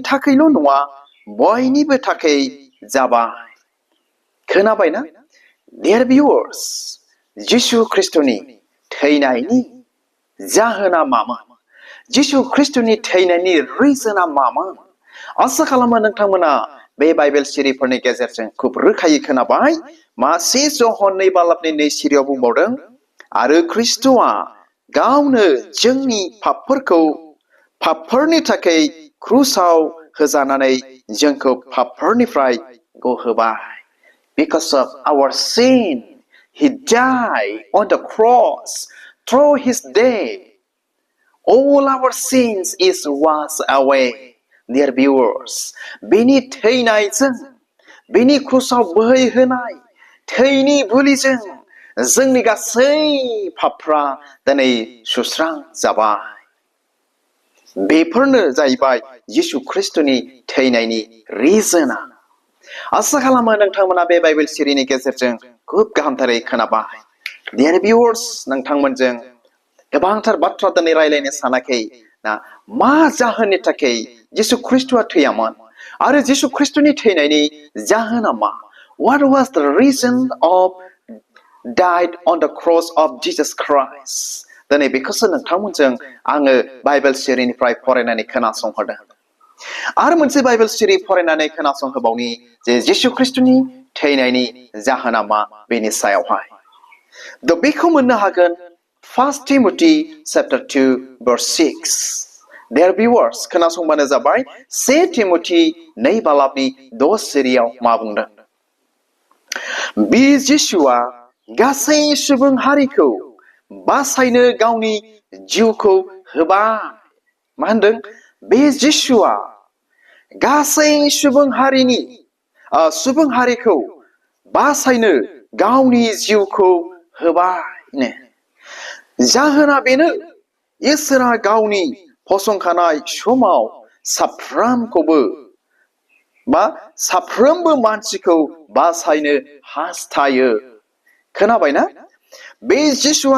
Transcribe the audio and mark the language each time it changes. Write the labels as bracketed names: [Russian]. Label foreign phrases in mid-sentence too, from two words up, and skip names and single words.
[Bodo] थाखायल' नङा बयनिबो थाखाय जाबाय खोनाबायना [English] dear viewers [Bodo] जिसु ख्रिस्टनि थैनायनि जाहोना मामोन जिसु ख्रिस्टनि थैनायनि रिजोना मामोन आसा खालामो नोंथांमोना बे बाइबेल सिरिफोरनि गेजेरजों खुब रोखायै खोनाबाय मा से जन 2 बालाबनि 2 सिरियाव बुंबावदों आरो ख्रिस्टआ गावनो जोंनि पापफोरनि थाखाय क्रुसाव होजानानै जोंखौ पापफोरनिफ्राय गहोबाय [English] because of our sin he died on the cross through his death all our sins is washed away dear viewers [Bodo] बेनि थैनायजों बेनि क्रुसाव बोहैहोनाय थैनि बुलिजों जोंनि गासै पापफ्रा दिनै सुस्रां जाबाय बेफोरनो जाहैबाय जिसु ख्रिस्टनि थैनायनि रिजोना आसा खालामो नोंथांमोना बे बाइबेल सिरिनि गेजेरजों खुब गाहामथारै खोनाबाय [English] dear viewers [Bodo] नोंथांमोनजों गोबांथार बाथ्रा दिनै रायलायनो सानाखै ना मा जाहोननि थाखाय जिसु ख्रिस्टआ थैयामोन आरो जिसु ख्रिस्टनि थैनायनि जाहोना मा [English] what was the reason of died on the cross of Jesus Christ [Bodo] दिनै बेखौसो नोंथांमोनजों आङो बाइबेल सिरिनिफ्राय फरायनानै खोनासंहोदों आरो मोनसे बाइबेल सिरि फरायनानै खोनासंहोबावनि जे जिसु ख्रिस्टनि थैनायनि जाहोना मा बेनि सायावहाय बेखौ मोननो हागोन [English] First Timothy chapter 2 verse 6 dear viewers [Bodo] खोनासंबानो जाबाय से तिमथि 2 बालाबनि 10 सिरियाव मा बुंदों बे जिसुआ गासै सुबुं हारिखौ बासायनो गावनि जिउखौ होबाय मा होनदों बे जिसुआ गासै सुबुं हारिखौ बासायनो गावनि जिउखौ होबाय जाहोना बेनो इसोरा गावनि फसंखानाय समाव साफ्रोमबो मानसिखौ बासायनो हास्थायो खोनाबायना बे जिसुआ